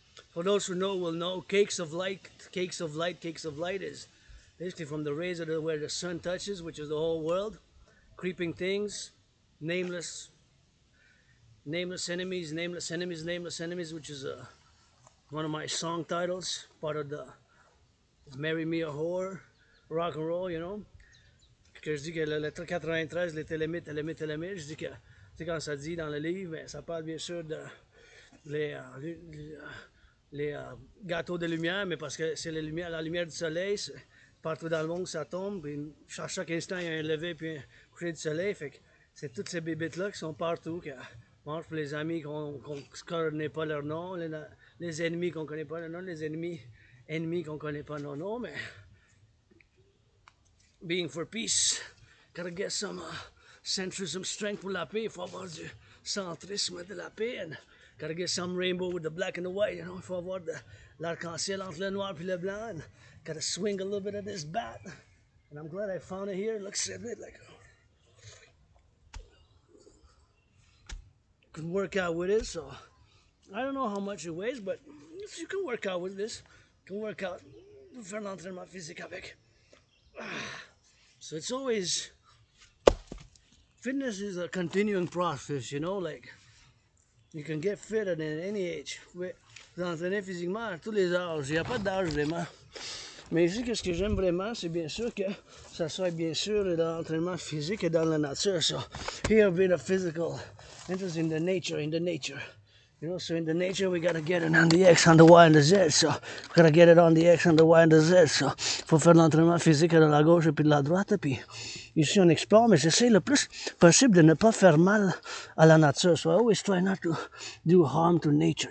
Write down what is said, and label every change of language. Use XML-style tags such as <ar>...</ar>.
<en>For those who know will know, cakes of light is basically from the rays of where the sun touches, which is the whole world, creeping things, nameless enemies, which is one of my song titles, part of the Marry Me a Whore, Rock and Roll, you know.</en> <fr>Que je dis que la lettre 93, les télémites, je dis que, tu sais, quand ça dit dans le livre, ben, ça parle bien sûr de les gâteaux de lumière, mais parce que c'est la lumière du soleil, partout dans le monde ça tombe, puis à chaque instant il y a un lever puis un coucher du soleil, fait que c'est toutes ces bébites-là qui sont partout, qui mangent pour les amis qu'on ne connaît pas leur nom, les ennemis qu'on ne connaît pas leur nom, les ennemis qu'on ne connaît pas leur nom, mais</fr> <en>being for peace, gotta get some centrism strength</en> <fr>pour la paix, il faut avoir du centrisme de la paix,</fr> <en>and gotta get some rainbow with the black and the white, you know,</en> <fr>il faut avoir de l'arc-en-ciel entre le noir et le blanc,</fr> <en>and gotta swing a little bit of this bat, and I'm glad I found it here. It looks a bit like can work out with it, so I don't know how much it weighs, but you can work out with this, you can work out,</en> <fr>faire l'entraînement physique avec.</fr> <en>So it's always, fitness is a continuing process, you know, like you can get fit at any age.</en> <fr>Vous entraînez physiquement à tous les âges, il n'y a pas d'âge vraiment. Mais ici, ce que j'aime vraiment, c'est bien sûr que ça soit bien sûr dans l'entraînement physique et dans la nature.</fr> <en>So here a bit of physical interest in the nature. You know, so in the nature we gotta get it on the X, on the Y, and the Z. So we gotta get it on the X, on the Y, and the Z.</en> <fr>So faut faire l'entraînement physique de la gauche et puis de la droite. Puis ici on explore, mais j'essaie le plus possible de ne pas faire mal à la nature.</fr> <en>So I always try not to do harm to nature.</en>